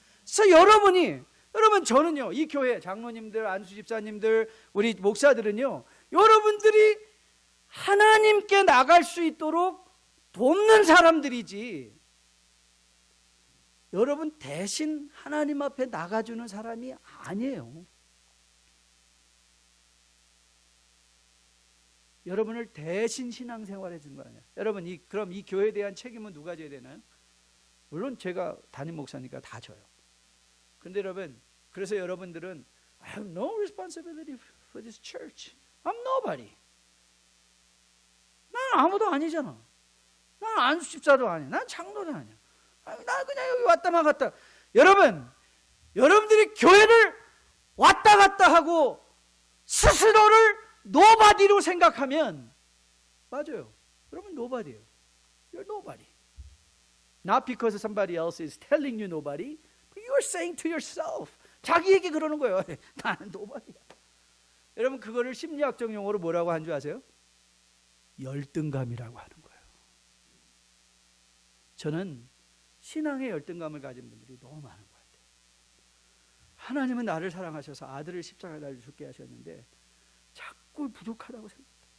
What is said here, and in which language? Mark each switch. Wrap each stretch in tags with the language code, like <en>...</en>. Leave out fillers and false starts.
<ko>그래서 여러분 저는요 이 교회 장로님들 안수 집사님들 우리 목사들은요 여러분들이 하나님께 나갈 수 있도록 돕는 사람들이지 여러분 대신 하나님 앞에 나가주는 사람이 아니에요. 여러분을 대신 신앙생활 해준 거 아니에요. 여러분 그럼 이 교회에 대한 책임은 누가 져야 되나요? 물론 제가 담임 목사니까 다 져요. 그런데 여러분 그래서 여러분들은</ko> <en>I have no responsibility for this church. I'm nobody.</en> <ko>난 아무도 아니잖아. 난 안수 집사도 아니야. 난 장로도 아니야. 나 그냥 여기 왔다만 갔다. 여러분들이 교회를 왔다 갔다 하고 스스로를 노바디로 생각하면 맞아요. 여러분 노바디예요.</ko> <en>You're nobody. Not because somebody else is telling you nobody, but you're saying to yourself.</en> <ko>자기에게 그러는 거예요. 나는 노바디야. 여러분 그거를 심리학적 용어로 뭐라고 한 줄 아세요? 열등감이라고 하는 거예요. 저는 신앙의 열등감을 가진 분들이 너무 많은 것 같아요. 하나님은 나를 사랑하셔서 아들을 십자가에 달려 죽게 하셨는데 자꾸 부족하다고 생각해요.</ko>